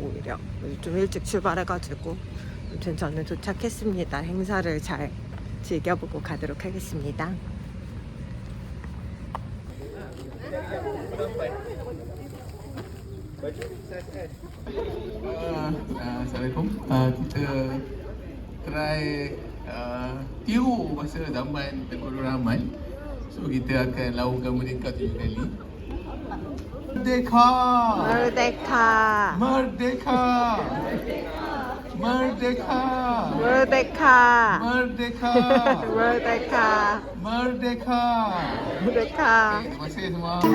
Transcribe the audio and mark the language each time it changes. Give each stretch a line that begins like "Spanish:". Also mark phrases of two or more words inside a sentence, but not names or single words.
Korean: 오히려 좀 일찍 출발해가지고 아무튼 저는 도착했습니다. 행사를 잘 즐겨보고 가도록 하겠습니다.
Malay: Assalamualaikum. Kita try tiru masa zaman Tengku Nur Rahman. So kita akan lakukan Merdeka 7 kali. Merdeka! 무르데카 Merdeka! Merdeka! 무르데카 Merdeka! 무르데카 Merdeka! 무르데카. Terima kasih semua.